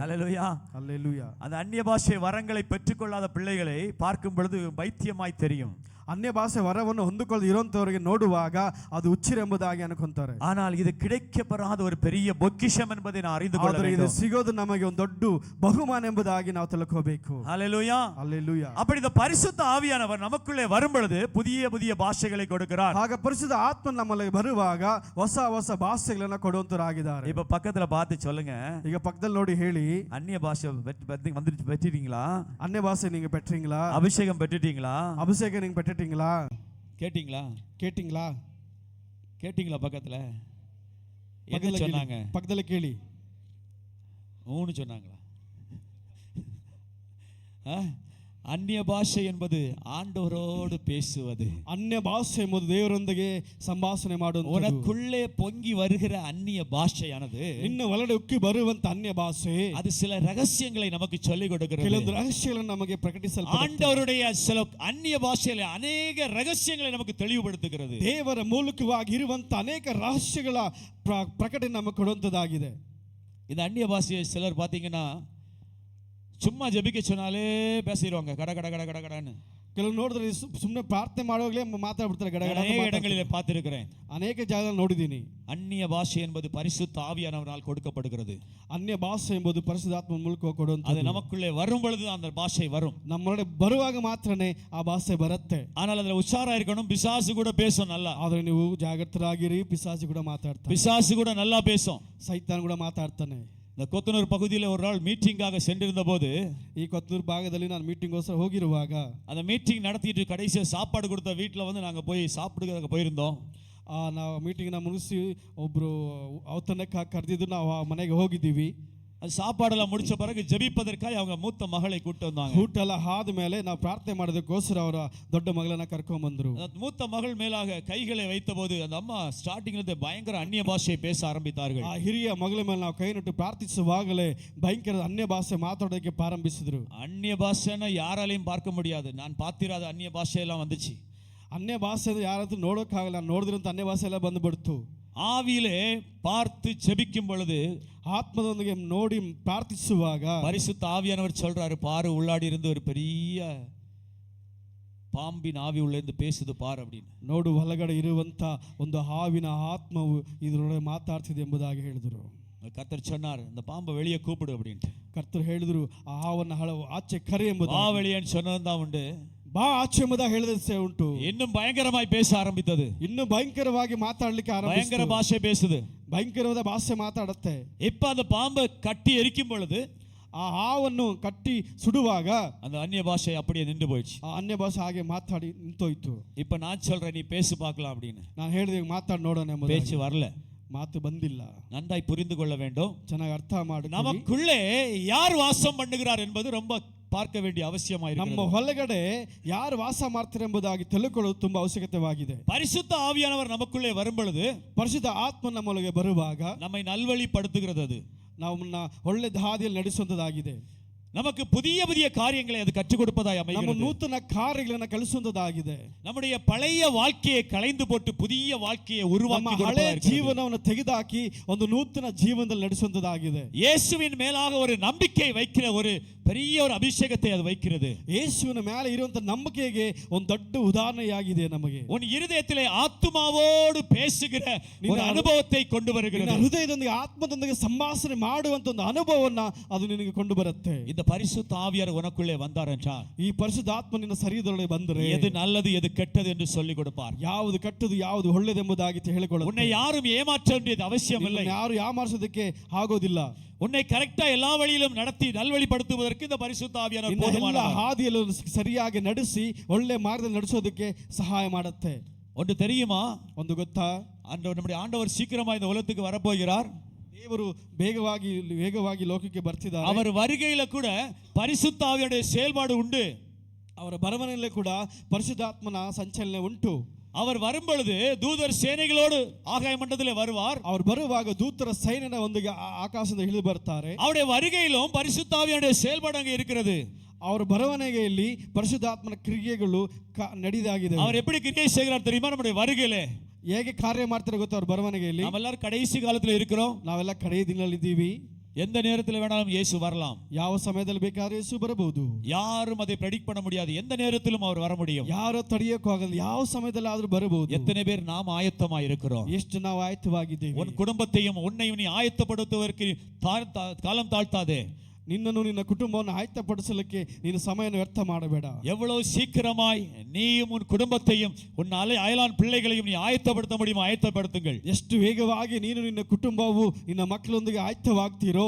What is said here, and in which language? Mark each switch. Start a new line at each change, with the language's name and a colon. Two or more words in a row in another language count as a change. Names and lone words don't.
Tamil: ஹalleluya
Kannada: ಹಲ್ಲೆಲೂಯಾ.
Tamil: அந்த அந்நிய பாஷை வரங்களை பெற்றுக்கொள்ளாத பிள்ளைகளை பார்க்கும் பொழுது பைத்தியமாய் தெரியும்.
Kannada: ಅನ್ಯ ಭಾಷೆ ವರವನ್ನು ಹೊಂದಿಕೊಳ್ಳದೆ ಇರುವಂತವರಿಗೆ ನೋಡುವಾಗ ಅದು ಹುಚ್ಚಿರೆಂಬುದಾಗಿ ಅನ್ಕೊಂತಾರೆ.
Tamil: ஆனால் இது கிடைக்கப்பெறாத ஒரு பெரிய பொக்கிஷம் என்பதை நான் அறிந்து கொள்ள
Kannada: ಆದರೆ ಇದು
Tamil: வேண்டும்.
Kannada: ಸಿಗೋದು ನಮಗೆ ಒಂದು ದೊಡ್ಡ ಬಹುಮಾನ ಎಂಬುದಾಗಿ ನಾವು ತಿಳ್ಕೋಬೇಕು.
Tamil: ஹalleluya
Kannada: ಹಲ್ಲೆಲೂಯಾ.
Tamil: அப்படி இந்த பரிசுத்த ஆவியானவர் நமக்குள்ளே வரும் பொழுது புதிய புதிய பாஷைகளை கொடுக்கிறார்.
Kannada: ಆಗ ಪರಿಶುದ್ಧ ಆತ್ಮ ನಮ್ಮಲ್ಲಿ ಬರುವಾಗ ಹೊಸ ಹೊಸ ಭಾಷೆಗಳನ್ನು ಕೊಡುವಂತರಾಗಿದ್ದಾರೆ.
Tamil: இப்ப பக்கத்துல பார்த்து சொல்லுங்க,
Kannada: ಈಗ ಪಕ್ಕದಲ್ಲಿ ನೋಡಿ ಹೇಳಿ,
Tamil: அந்நிய பாஷை வந்துட்டு பெற்றிட்டீங்களா?
Kannada: ಅನ್ಯ ಭಾಷೆ
Tamil: நீங்க பெற்றீங்களா? அபிஷேகம் பெற்றிட்டீங்களா? ಅಭಿಷೇಕ நீங்க பெற்றிட்டீங்களா? கேட்டீங்களா? கேட்டீங்களா? கேட்டீங்களா? பக்கத்துல என்ன சொன்னாங்க? பக்கத்துல கேளி. மூணு சொன்னாங்களா? அந்நிய பாஷை என்பது ஆண்டவரோடு பேசுவது.
Kannada: ಅನ್ಯ ಭಾಷೆ ಎಂಬುದು ದೇವರೊಂದಿಗೆ ಸಂಭಾಷಣೆ ಮಾಡುವುದು.
Tamil: உனக்குள்ளே பொங்கி வருகிற அந்நிய பாஷையானது
Kannada: ಇನ್ನು ಒಳಗಡೆ ಉಕ್ಕಿ ಬರುವಂತ ಅನ್ಯ ಭಾಷೆ
Tamil: அது சில ரகசியங்களை நமக்கு சொல்லிக் கொடுக்கிறது.
Kannada: ಕೆಲವೊಂದು ರಹಸ್ಯಗಳನ್ನು ನಮಗೆ ಪ್ರಕಟಿಸಲ್ಪಡುತ್ತದೆ.
Tamil: ஆண்டவருடைய சில அந்நிய பாஷையில அநேக ரகசியங்களை நமக்கு தெளிவுபடுத்துகிறது.
Kannada: ದೇವರ ಮೂಲಕವಾಗಿ ಇರುವಂತ ಅನೇಕ ರಹಸ್ಯಗಳ ಪ್ರಕಟಣೆ ನಮಗೆ ಕೊಡುವಂತದಾಗಿದೆ.
Tamil: இந்த அந்நிய பாஷையை சிலர் பாத்தீங்கன்னா சும்மா ஜெபிக்க சொன்னாலே பேசிடுவாங்க கட கட கட கட கடன்னு.
Kannada: ಕೆಲವು ನೋಡಿದ್ರೆ ಸುಮ್ಮನೆ ಪ್ರಾರ್ಥನೆ ಮಾಡುವಾಗಲೇ ಮಾತಾಡ್ಬಿಡ್ತಾರೆ ಗಡ ಗಡ.
Tamil: அநேக இடங்களிலே பார்த்திருக்கிறேன்,
Kannada: ಅನೇಕ ಜಾಗದಲ್ಲಿ ನೋಡಿದ್ದೀನಿ.
Tamil: அந்நிய பாஷை என்பது பரிசுத்த ஆவியானவரால் கொடுக்கப்படுகிறது.
Kannada: ಅನ್ಯ ಭಾಷೆ ಎಂಬುದು ಪರಿಶುದ್ಧಾತ್ಮನ ಮೂಲಕ ಕೊಡುವಂತ.
Tamil: அது நமக்குள்ளே வரும் பொழுது அந்த பாஷை வரும்.
Kannada: ನಮ್ಮೊಳಗೆ ಬರುವಾಗ ಮಾತ್ರನೇ ಆ ಭಾಷೆ ಬರುತ್ತೆ.
Tamil: ஆனால் அதுல உஷாரா இருக்கணும். பிசாசு கூட பேசும் நல்லா.
Kannada: ಆದ್ರೆ ನೀವು ಜಾಗೃತರಾಗಿರಿ. ಪಿಶಾಚಿ ಕೂಡ ಮಾತಾಡ್ತಾನೆ.
Tamil: பிசாசு கூட நல்லா பேசும்.
Kannada: ಸೈತಾನ್ ಕೂಡ ಮಾತಾಡ್ತಾನೆ.
Tamil: இந்த கொத்தனூர் பகுதியில் ஒரு நாள் மீட்டிங்காக சென்றிருந்த போது,
Kannada: ಈ ಕೊತ್ತೂರು ಭಾಗದಲ್ಲಿ ನಾನು ಮೀಟಿಂಗ್ಗೋಸ್ಕರ ಹೋಗಿರುವಾಗ
Tamil: அந்த மீட்டிங் நடத்திட்டு கடைசியாக சாப்பாடு கொடுத்த வீட்டில் வந்து நாங்கள் போய் சாப்பிடுறதுக்கு போயிருந்தோம்.
Kannada: ನಾವು ಮೀಟಿಂಗ್ನ ಮುಗಿಸಿ ಒಬ್ರು ಔತಣಕ್ಕೆ ಕರೆದಿದ್ದು ನಾವು ಆ ಮನೆಗೆ ಹೋಗಿದ್ದೀವಿ.
Tamil: அது சாப்பாடெல்லாம் முடிச்ச பிறகு ஜெபிப்பதற்காக அவங்க மூத்த மகளை கூட்டு வந்தாங்க.
Kannada: ಊಟ ಎಲ್ಲ ಆದ ಮೇಲೆ ನಾವು ಪ್ರಾರ್ಥನೆ ಮಾಡೋದಕ್ಕೋಸ್ಕರ ಅವರ ದೊಡ್ಡ ಮಗಳನ್ನ ಕರ್ಕೊಂಡ್ ಬಂದ್ರು.
Tamil: மூத்த மகள் மேலாக கைகளை வைத்தபோது அந்த அம்மா ஸ்டார்டிங்ல பயங்கர அந்நிய பாஷையை பேச ஆரம்பித்தார்கள்.
Kannada: ಆ ಹಿರಿಯ ಮಗಳ ಮೇಲೆ ನಾವು ಕೈ ನಟ್ಟು ಪ್ರಾರ್ಥಿಸುವಾಗಲೇ ಭಯಂಕರ ಅನ್ಯ ಭಾಷೆ ಮಾತಾಡೋದಕ್ಕೆ ಪ್ರಾರಂಭಿಸಿದ್ರು.
Tamil: அந்நிய பாஷைன்னா யாராலையும் பார்க்க முடியாது. நான் பார்த்திராத அந்நிய பாஷையெல்லாம் வந்துச்சு.
Kannada: ಅನ್ಯ ಭಾಷೆ ಯಾರಾದ್ರೂ ನೋಡೋಕ್ಕಾಗಲ್ಲ. ನೋಡಿದ್ರಂತ ಅನ್ಯ ಭಾಷೆ ಎಲ್ಲ ಬಂದುಬಿಡ್ತು.
Tamil: ஆவியிலே பார்த்து ஜெபிக்கும் பொழுது,
Kannada: ಆತ್ಮದೊಂದಿಗೆ ನೋಡಿ ಪ್ರಾರ್ಥಿಸುವಾಗ
Tamil: பரிசுத்த ஆவியானவர் சொல்றாரு, பாரு உள்ளாடி இருந்து ஒரு பெரிய பாம்பின் ஆவி உள்ள இருந்து பேசுது பாரு அப்படின்னு.
Kannada: ನೋಡು ಒಳಗಡೆ ಇರುವಂತ ಒಂದು ಹಾವಿನ ಆತ್ಮವು ಇದರೊಳಗೆ ಮಾತಾಡ್ತಿದೆ ಎಂಬುದಾಗಿ ಹೇಳಿದ್ರು.
Tamil: கர்த்தர் சொன்னார், இந்த பாம்பை வெளியே கூப்பிடு அப்படின்ட்டு.
Kannada: ಕರ್ತರು ಹೇಳಿದ್ರು, ಆ ಹಾವನ್ನು ಆಚೆ ಕರೆ ಎಂಬುದು.
Tamil: வா வெளியேன்னு சொன்னதுதான் உண்டு.
Kannada: ಬಾ ಆಚೆ ಎಂಬುದಾಗಿ ಹೇಳಿದ ಉಂಟು.
Tamil: இன்னும் பயங்கரமாய் பேச ஆரம்பித்தது.
Kannada: ಇನ್ನು ಭಯಂಕರವಾಗಿ ಮಾತಾಡಲಿಕ್ಕೆ
Tamil: பயங்கர
Kannada: ಆರಂಭಿಸಿತು.
Tamil: பாஷை பேசுது.
Kannada: ಭಯಂಕರವಾದ ಭಾಷೆ ಮಾತಾಡುತ್ತೆ.
Tamil: இப்ப அந்த பாம்பை கட்டி எரிக்கும் பொழுது
Kannada: ಆ ಹಾವನ್ನು ಕಟ್ಟಿ ಸುಡುವಾಗ
Tamil: அந்த அந்நிய பாஷை அப்படியே நின்று போயிடுச்சு.
Kannada: ಆ ಅನ್ಯ ಭಾಷೆ ಹಾಗೆ ಮಾತಾಡಿ ನಿಂತೋಯ್ತು.
Tamil: இப்ப நான் சொல்றேன், நீ பேசி பார்க்கலாம் அப்படின்னு.
Kannada: ನಾನು ಹೇಳಿದೆ ಮಾತಾಡಿ ನೋಡೋಣ ಎಂಬುದಾಗಿ.
Tamil: பேச்சு வரல,
Kannada: ಮಾತು ಬಂದಿಲ್ಲ.
Tamil: நன்றாய் புரிந்து கொள்ள வேண்டும்.
Kannada: ಚೆನ್ನಾಗಿ ಅರ್ಥ ಮಾಡಿ,
Tamil: நமக்குள்ளே யார் வாசம் பண்ணுகிறார் என்பது ரொம்ப பார்க்க வேண்டிய அவசியமாயிருக்கிறது.
Kannada: ನಮ್ಮ ಹೊಲಗಡೆ ಯಾರು ವಾಸ ಮಾಡ್ತಾರೆ ಎಂಬುದಾಗಿ ತಿಳ್ಕೊಳ್ಳೋದು ತುಂಬಾ ಅವಶ್ಯಕತೆಯಾಗಿದೆ.
Tamil: பரிசுத்த ஆவியானவர் நமக்குள்ளே வரும் பொழுது,
Kannada: ಪರಿಶುದ್ಧ ಆತ್ಮ ನಮ್ಮೊಳಗೆ ಬರುವಾಗ
Tamil: நம்மை நல்வழிப்படுத்துகிறது. அது
Kannada: ನಮ್ಮನ್ನ ಒಳ್ಳೆ ಹಾದಿಯಲ್ಲಿ ನಡೆಸುವಂತದಾಗಿದೆ.
Tamil: நமக்கு புதிய புதிய காரியங்களை அது கற்றுக் கொடுப்பதாய்
Kannada: ನಮ್ಮ
Tamil: அமைகிறது.
Kannada: ನೂತನ ಕಾರ್ಯಗಳನ್ನು ಕಲಿಸುವಂತದಾಗಿದೆ.
Tamil: நம்முடைய பழைய வாழ்க்கையை களைந்து போட்டு புதிய வாழ்க்கையை உருவாக்கி
Kannada: ಹಳೆ ಜೀವನವನ್ನು ತೆಗೆದುಹಾಕಿ ಒಂದು ನೂತನ ಜೀವನದಲ್ಲಿ ನಡೆಸುವಂತದಾಗಿದೆ.
Tamil: இயேசுவின் மேலாக ஒரு நம்பிக்கை வைக்கிற ஒரு பெரிய ஒரு அபிஷேகத்தை அது வைக்கிறது.
Kannada: ಯೇಸುವಿನ ಮೇಲೆ ಇರುವಂತ ನಂಬಿಕೆಗೆ ಒಂದು ದೊಡ್ಡ ಉದಾಹರಣೆಯಾಗಿದೆ ನಮಗೆ.
Tamil: உன் இருதயத்திலே ஆத்துமாவோடு பேசுகிற ஒரு அனுபவத்தை கொண்டு வருகிறது.
Kannada: ಹೃದಯದೊಂದಿಗೆ ಆತ್ಮದೊಂದಿಗೆ ಸಂಭಾಷಣೆ ಮಾಡುವಂತ ಒಂದು ಅನುಭವವನ್ನ ಅದು ನಿನಗೆ ಕೊಂಡು ಬರುತ್ತೆ.
Tamil: இந்த பரிசுத்த ஆவியார் உனக்குள்ளே வந்தார் என்றால்,
Kannada: ಈ ಪರಿಶುದ್ಧ ಆತ್ಮ ನಿನ್ನ ಶರೀರದೊಳಗೆ ಬಂದರೆ
Tamil: எது நல்லது எது கெட்டது என்று சொல்லிக் கொடுப்பார்.
Kannada: ಯಾವುದು ಕೆಟ್ಟದು ಯಾವುದು ಒಳ್ಳೆಯದೆಂಬುದಾಗಿ ಹೇಳಿಕೊಳ್ಳುತ್ತೆ.
Tamil: உன்னை யாரும் ஏமாற்ற வேண்டியது அவசியம் இல்லை.
Kannada: ಯಾರು ಯಾಮಾರಿಸೋದಕ್ಕೆ ಆಗೋದಿಲ್ಲ.
Tamil: உன்னை கரெக்டா எல்லா வழியிலும் நடத்தி நல்வழிப்படுத்துவதற்கு இந்த பரிசுத்த ஆவியானவர்
Kannada: ಎಲ್ಲ
Tamil: போதுமானவர்.
Kannada: ಹಾದಿಯಲ್ಲೂ ಸರಿಯಾಗಿ ನಡೆಸಿ ಒಳ್ಳೆ ಮಾರ್ಗದಲ್ಲಿ ನಡೆಸೋದಕ್ಕೆ ಸಹಾಯ ಮಾಡುತ್ತೆ.
Tamil: ஒன்று தெரியுமா?
Kannada: ಒಂದು ಗೊತ್ತಾ?
Tamil: நம்முடைய ஆண்டவர் சீக்கிரமா இந்த உலகத்துக்கு வரப்போகிறார்.
Kannada: ದೇವರು ವೇಗವಾಗಿ ಲೋಕಕ್ಕೆ ಬರ್ತಿದ್ದಾರೆ.
Tamil: அவர் வருகையில கூட பரிசுத்த ஆவியுடைய செயல்பாடு உண்டு.
Kannada: ಅವರ ಬರವಣಿಗೆಯಲ್ಲಿ ಕೂಡ ಪರಿಶುದ್ಧಾತ್ಮನ ಸಂಚಲನೆ ಉಂಟು.
Tamil: அவர் வரும் பொழுது தூதர் சேனைகளோடு ஆகாய மண்டலத்திலே வருவார்.
Kannada: ಅವರು ಬರುವಾಗ ದೂತರ ಸೈನ್ಯನ ಒಂದಿಗೆ ಆಕಾಶದಿಂದ ಇಳಿದು ಬರ್ತಾರೆ.
Tamil: அவருடைய வருகையிலும் பரிசுத்த ஆவியுடைய செயல்பாடு அங்கே இருக்கிறது.
Kannada: ಅವರ ಬರವಣಿಗೆಯಲ್ಲಿ ಪರಿಶುದ್ಧಾತ್ಮನ ಕ್ರಿಯೆಗಳು ನಡೆದಾಗಿದೆ.
Tamil: அவர் எப்படி கிரியை செய்கிறார் தெரியுமா? நம்முடைய வருகையிலே
Kannada: ಹೇಗೆ ಕಾರ್ಯ ಮಾಡ್ತಾರೆ ಗೊತ್ತಾ? ಅವ್ರ ಬರವಣಿಗೆಯಲ್ಲಿ
Tamil: நாமெல்லாம் கடைசி காலத்துல இருக்கிறோம்.
Kannada: ನಾವೆಲ್ಲ ಕಡೆಯ ದಿನದಲ್ಲಿ ಇದ್ದೀವಿ.
Tamil: எந்த நேரத்தில் வேணாலும் இயேசு வரலாம்.
Kannada: ಯಾವ ಸಮಯದಲ್ಲಿ ಬೇಕಾದ್ರೆ ಯೇಸು ಬರಬಹುದು.
Tamil: யாரும் அதை ಪ್ರೆಡಿಕ್ಟ್ பண்ண முடியாது. எந்த நேரத்திலும் அவர் வர முடியும்.
Kannada: ಯಾರು ತಡೆಯೋಕೆ ಆಗಲ್ಲ. ಯಾವ ಸಮಯದಲ್ಲಿ ಆದ್ರೂ ಬರಬಹುದು.
Tamil: எத்தனை பேர் நாம் ஆயத்தமாக இருக்கிறோம்?
Kannada: ಎಷ್ಟು ನಾವು ಆಯತ್ತವಾಗಿದ್ದೇವೆ.
Tamil: உன் குடும்பத்தையும் உன்னையும் நீ ஆயத்தப்படுத்துவதற்கு காலம் தாழ்த்தாதே.
Kannada: ನಿನ್ನನ್ನು ನಿನ್ನ ಕುಟುಂಬವನ್ನು ಆಯತ್ತಪಡಿಸಲಿಕ್ಕೆ ನೀನು ಸಮಯವನ್ನು ವ್ಯರ್ಥ ಮಾಡಬೇಡ.
Tamil: எவ்வளவு சீக்கிரமாய் நீயும் உன் குடும்பத்தையும் உன் அயலான் பிள்ளைகளையும் நீ ஆயத்தப்படுத்த முடியுமோ ஆயத்தப்படுத்துங்கள்.
Kannada: ಎಷ್ಟು ವೇಗವಾಗಿ ನೀನು ನಿನ್ನ ಕುಟುಂಬವು ನಿನ್ನ ಮಕ್ಕಳೊಂದಿಗೆ ಆಯತ್ತವಾಗ್ತೀರೋ.